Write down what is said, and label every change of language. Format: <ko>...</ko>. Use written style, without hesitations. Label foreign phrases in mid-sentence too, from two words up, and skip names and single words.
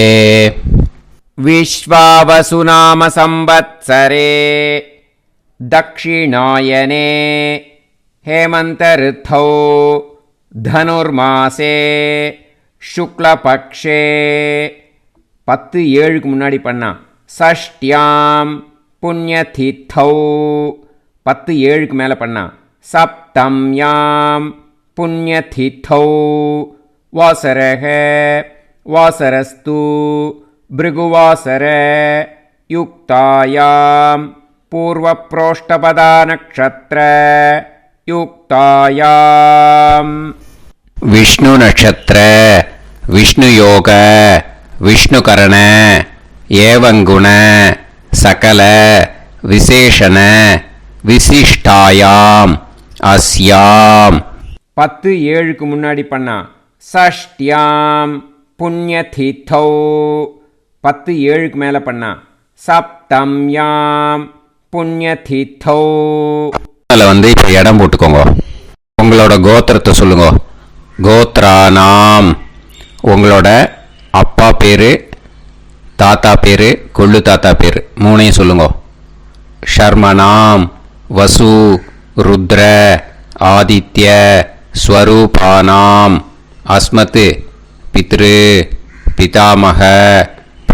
<sa>विश्वावसुनाम संवत्सरे दक्षिणायने हेमंत ऋतौ धनुर्मासे शुक्लपक्षे 10-7</sa> <ta>முன்னாடி பண்ணா</ta> <sa>षष्ट्याम् पुण्यतिथौ 10-7</sa> <ta>மேலே பண்ணா</ta> <sa>सप्तम्यां पुण्यतिथौ वासरः वासरस्तु भृगुवासर युक्तायां पूर्वप्रोष्ठपदा नक्षत्र युक्तायां विष्णु नक्षत्र विष्णु योग विष्णुकरण एवं गुण सकल विशेषण विशिष्टायाम अस्याम 10-7</sa> <ta>முன்னாடி பண்ணா</ta> <sa>षष्ट्याम पुण्यतिथौ 10-7</sa> <ta>மேலே பண்ணா</ta> <sa>सप्तम्याम पुण्यतिथौ.</sa> <ta>அதில் வந்து இப்போ இடம் போட்டுக்கோங்க. உங்களோட கோத்திரத்தை சொல்லுங்க. கோத்ரானாம் உங்களோட அப்பா பேர், தாத்தா பேர், கொள்ளு தாத்தா பேர் 3ஐயும் சொல்லுங்க.</ta> <sa>शर्मणाम् वसु रुद्र आदित्य स्वरूपाणाम् अस्मत् पितृ पितामह प्रपितामहाना.</sa>